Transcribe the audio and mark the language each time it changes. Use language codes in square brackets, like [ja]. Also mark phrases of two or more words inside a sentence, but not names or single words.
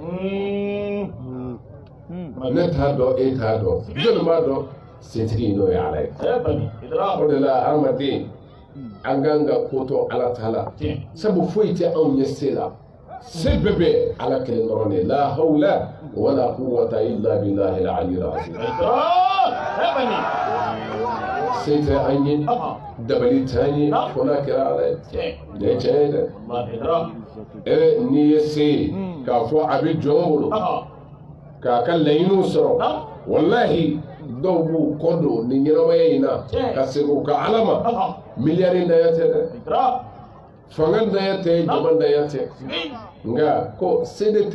[bm] ne t'a dɔn e t'a dɔn jɔnni b'a dɔn setigi n'o ye ala ye o de la adamaden an kan ka ko to ala ta la sabu foyi tɛ anw ɲɛ se la se bɛɛ bɛ ala kelen dɔrɔn de la [ar] حول ولا قوة إلا بالله العلي العظيم [bm] se tɛ an ye dabali t'an ye fo n'a kɛra ala ye nin ye tiɲɛ ye dɛ n'i ye se k'a fɔ a bɛ jɔn bolo k'a ka laɲiniw sɔrɔ wallahi dɔw b'u kɔ don nin ɲɛnamaya in na ka segin ka ala ma miliyari daya tɛ dɛ fanga daya tɛ jama daya tɛ nka ko se de